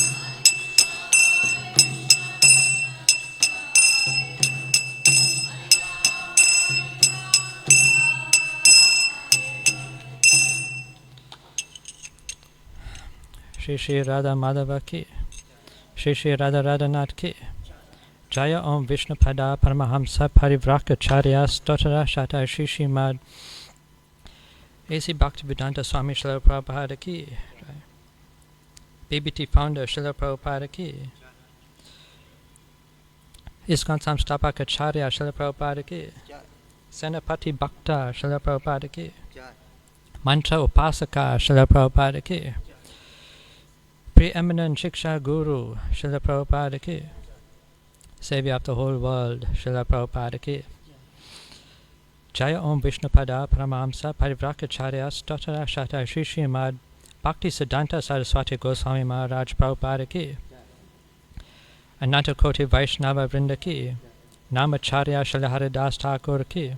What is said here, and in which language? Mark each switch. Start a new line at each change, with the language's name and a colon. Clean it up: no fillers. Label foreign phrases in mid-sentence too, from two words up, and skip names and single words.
Sanskrit: श्री श्री राधा माधव की, श्री श्री राधा राधानाथ की. जय ॐ विष्णु पाद परमहंस परिव्राजकाचार्य स्तोतर शत श्री श्रीमद् ए.सी. भक्तिवेदान्त स्वामी श्रील प्रभुपाद की.
English: BBT founder
Sanskrit: श्रील प्रभुपाद की. इस्कॉन संस्थापकाचार्य श्रील प्रभुपाद की. सेनापति भक्त श्रील प्रभुपाद की. मन्त्र उपासक श्रील प्रभुपाद की.
English: Preeminent
Sanskrit: शिक्षा गुरु
English: Srila Prabhupada ki. Savior of the whole world, Srila Prabhupada ki.
Sanskrit: जय ॐ विष्णु पाद परमहंस परिव्राजकाचार्य स्तोतर शत श्री श्रीमद् भक्ति सिद्धान्त सरस्वती गोस्वामी महाराज प्रभुपाद की. अनन्त कोटि वैष्णव वृन्द की. नामाचार्य श्रील हरिदास ठाकुर की.